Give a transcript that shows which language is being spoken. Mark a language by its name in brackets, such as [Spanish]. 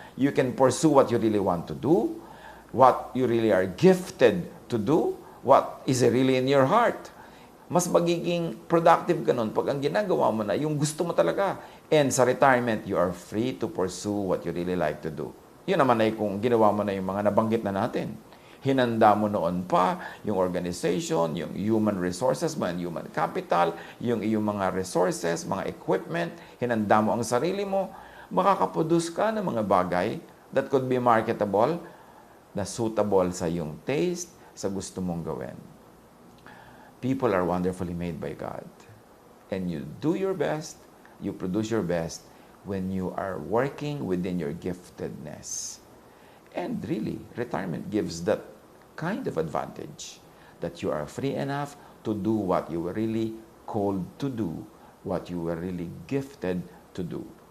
[English] You can pursue what you really want to do, what you really are gifted to do, what is really in your heart. [Filipino] Mas magiging productive ka nun pag ang ginagawa mo na yung gusto mo talaga. [English] And sa retirement, you are free to pursue what you really like to do. [Filipino] Yun naman ay kung ginawa mo na yung mga nabanggit na natin. Hinanda mo noon pa yung organization, yung human resources, human capital, yung iyong mga resources, mga equipment, hinanda mo ang sarili mo, makakaproduce ka ng mga bagay [English] that could be marketable, [Filipino] na suitable sa iyong taste, sa gusto mong gawin. [English] People are wonderfully made by God. And you do your best, you produce your best when you are working within your giftedness. And really, retirement gives that kind of advantage that you are free enough to do what you were really called to do, what you were really gifted to do.